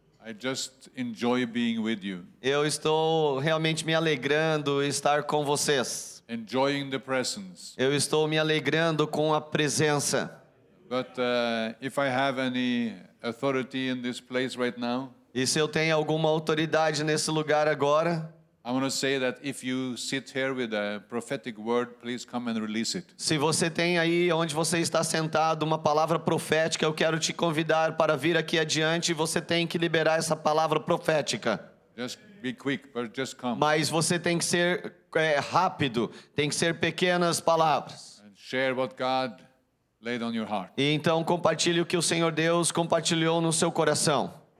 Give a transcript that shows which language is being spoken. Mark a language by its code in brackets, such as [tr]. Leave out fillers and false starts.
[en] I just enjoy being with you, [pt] Eu estou realmente me alegrando em estar com vocês. [en] enjoying the presence. [pt] Eu estou me alegrando com a presença. [en] But if I have any authority in this place right now, [pt] E se eu tenho alguma autoridade nesse lugar agora, [en] I want to say that if you sit here with a prophetic word, please come and release it. [pt] se você tem aí onde você está sentado uma palavra profética, eu quero te convidar para vir aqui adiante e você tem que liberar essa palavra profética. [en] Just be quick, but just come [pt] Mas você tem que ser rápido, tem que ser pequenas palavras. [en] and share what God laid on your heart. [pt] E então compartilhe o que o Senhor Deus compartilhou no seu coração.